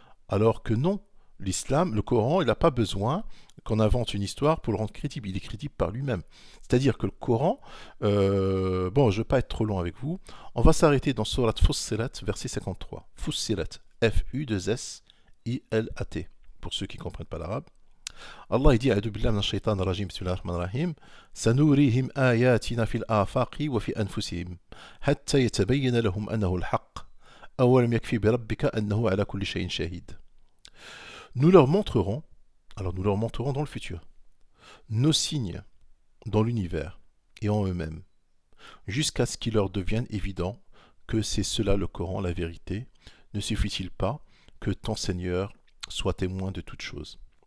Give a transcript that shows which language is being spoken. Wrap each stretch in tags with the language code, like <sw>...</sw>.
<fr>Alors que non, l'islam, le Coran, il n'a pas besoin qu'on invente une histoire pour le rendre crédible, il est crédible par lui-même. C'est-à-dire que le Coran, bon, je ne vais pas être trop long avec vous, on va s'arrêter dans Surat Fussilat, verset 53. Fussilat, F-U-2-S-I-L-A-T, pour ceux qui ne comprennent pas l'arabe. Allah dit</fr> <ar>أعوذ بالله من الشيطان الرجيم بسم الله الرحمن الرحيم سنوريهم آياتنا في الآفاق وفي أنفسهم حتى يتبين لهم أنه الحق أولم يكفي بربك أنه على كل شيء شهيد.</ar> <fr>Nous leur montrerons, alors nous leur montrerons dans le futur, nos signes dans l'univers et en eux-mêmes, jusqu'à ce qu'il leur devienne évident que c'est cela le Coran, la vérité. Ne suffit-il pas que ton Seigneur soit témoin de toutes choses?</fr>